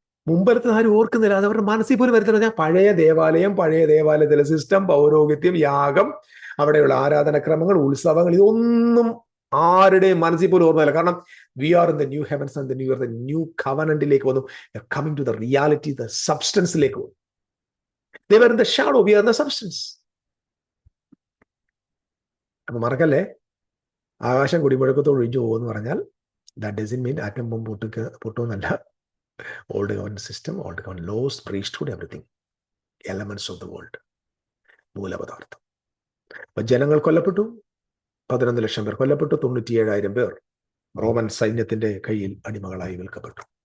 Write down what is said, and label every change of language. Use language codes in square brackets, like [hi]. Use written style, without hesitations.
[ml] മുമ്പലത്തെ ആരും ഓർക്കുന്നില്ല, അത് അവരുടെ മനസ്സിൽ പോലും വരുത്തില്ല. ഞാൻ പഴയ ദേവാലയത്തിലെ സിസ്റ്റം, പൗരോഹിത്യം, യാഗം, അവിടെയുള്ള ആരാധനക്രമങ്ങൾ, ഉത്സവങ്ങൾ, ഇതൊന്നും ആരുടെയും മനസ്സിൽ പോലും ഓർമ്മയില്ല. കാരണം [en] we are in the new heavens and the new കവനന്റിലേക്ക് [ml] വന്നു. [en] coming to the reality, the സബ്സ്റ്റൻസിലേക്ക് [ml] വന്നു. [en] They were in the shadow, we are in the substance. [ml] അപ്പൊ മറക്കല്ലേ, ആകാശം കുടിമുഴക്കത്തോട് ഒഴിഞ്ഞു പോകുമെന്ന് പറഞ്ഞാൽ [en] that doesn't mean [ml] atom bomb പൊട്ടുമെന്നല്ല. [en] Old gone system, old gone laws, priesthood, everything, elements of the world, മൂലപദാർത്ഥം. [ml] അപ്പൊ ജനങ്ങൾ കൊല്ലപ്പെട്ടു, 11 ലക്ഷം പേർ കൊല്ലപ്പെട്ടു, 97,000 പേർ റോമൻ സൈന്യത്തിന്റെ കയ്യിൽ അടിമകളായി വിൽക്കപ്പെട്ടു.